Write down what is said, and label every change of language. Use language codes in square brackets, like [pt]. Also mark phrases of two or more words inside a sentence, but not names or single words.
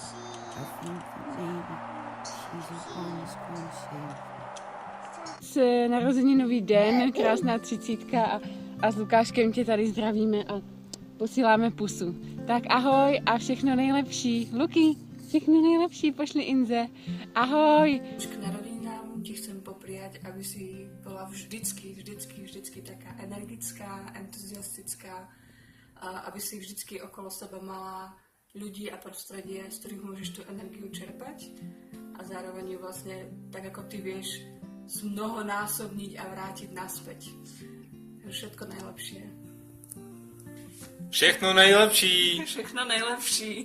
[cs] Narozeninový den, krásná 30 a s Lukáškem tě tady zdravíme a posíláme pusu. Tak ahoj a všechno nejlepší. Luky, všechno nejlepší, pošli Inze. Ahoj. [sk] K narodeninám ti chcem popriať, prijať, aby si bola vždycky taká energická, entuziastická, a aby si vždycky okolo seba mala ľudí a prostredie, z ktorých môžeš tú energiu čerpať a zároveň ju vlastne, tak ako ty vieš, zmnohonásobniť a vrátiť naspäť. Všetko najlepšie. [cs] Všechno nejlepší! Všechno nejlepší.